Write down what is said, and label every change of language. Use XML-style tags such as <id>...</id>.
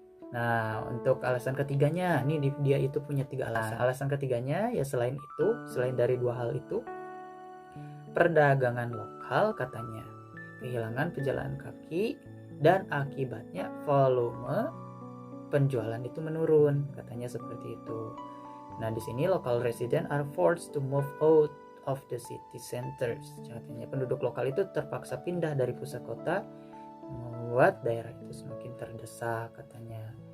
<id>Nah, untuk alasan ketiganya, ini dia itu punya 3 alasan. Alasan ketiganya ya selain dari 2 hal itu, perdagangan lokal katanya kehilangan pejalan kaki dan akibatnya volume penjualan itu menurun, katanya seperti itu. Nah, di sini</id> <en>local resident are forced to move out of the city centers.</en> <id>Katanya penduduk lokal itu terpaksa pindah dari pusat kota, membuat daerah itu semakin terdesak katanya.</id>